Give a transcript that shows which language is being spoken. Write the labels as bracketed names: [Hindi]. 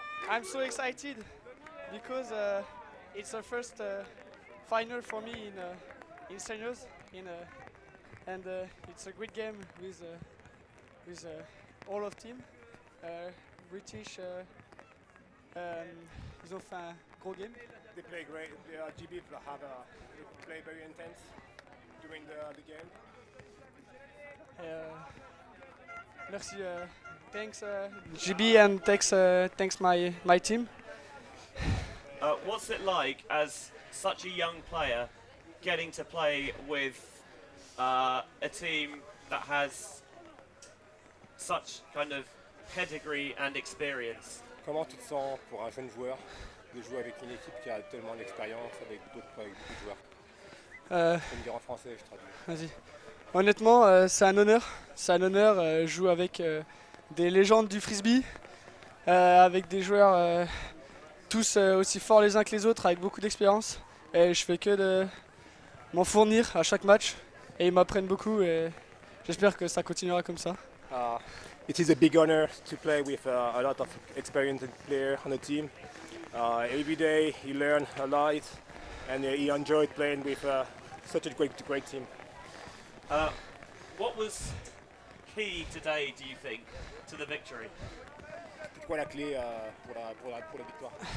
[English] I'm so excited because it's the first final for me in seniors, and it's a great game with all of team. [French] British, ils ont fait un gros game. [English] They play great. The GB play very intense during the game. [French] Merci. [English] Thanks GB and thanks my team. What's it like as such a young player getting to play with a team that has such kind of pedigree and experience? [French] Comment tu te sens pour un jeune joueur de jouer avec une équipe qui a tellement d'expérience avec beaucoup de joueurs? Je vais me dire en français, je traduis. Vas-y. Honnêtement, c'est un honneur. C'est un honneur. Je joue avec des légendes du Frisbee, avec des joueurs tous aussi forts les uns que les autres, avec beaucoup d'expérience. Et je fais que de m'en fournir à chaque match. Et ils m'apprennent beaucoup et j'espère que ça continuera comme ça. [English] It is a big honor to play with a lot of experienced players on the team. Every day you learn a lot and you enjoy playing with such a great team. What was key today, do you think, to the victory? [French] C'est quoi la clé pour la victoire?